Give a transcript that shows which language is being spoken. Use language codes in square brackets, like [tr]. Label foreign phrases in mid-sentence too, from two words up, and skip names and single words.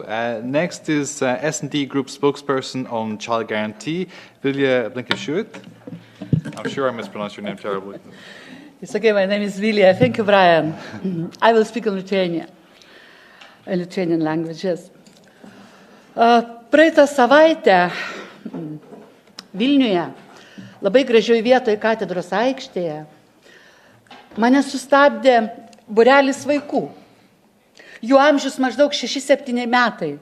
[en] Next is S&D Group spokesperson on child guarantee, Vilja Blinkevičiūtė. I'm sure I mispronounced your name terribly. It's okay, my name is Vilja. Thank you, Brian. I will speak in Lithuanian languages. [lt] Praeitą savaitę Vilniuje, labai gražioje vietoje katedros aikštėje, mane sustabdė būrelis vaikų. Jų amžius maždaug 6-7 metai.